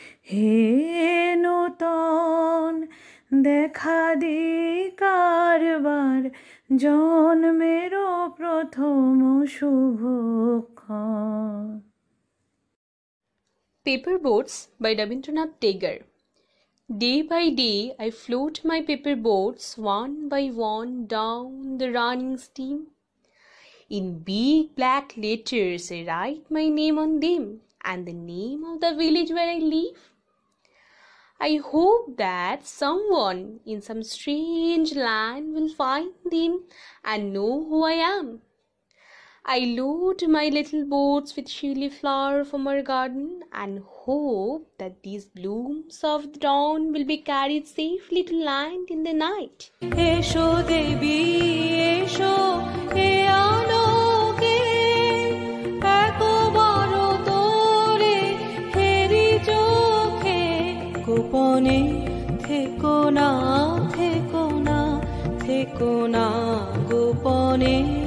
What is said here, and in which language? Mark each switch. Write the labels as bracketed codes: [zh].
[bn] হে নূতন দেখা দি কারবার, জন্মের প্রথম শুভক্ষণ। [en] Paper boats by Rabindranath Tagore. Day by day I float my paper boats one by one down the running stream. In big black letters I write my name on them and the name of the village where I live. I hope that someone in some strange land will find them and know who I am. I load my little boats with shilly flower from our garden and hope that these blooms of the dawn will be carried safely to land in the night. [bn] এসো দেবী এসো, এ আলোকে একবার তোরে হেরি চোখে, গোপনে থেকো না থেকো না থেকো না, গোপনে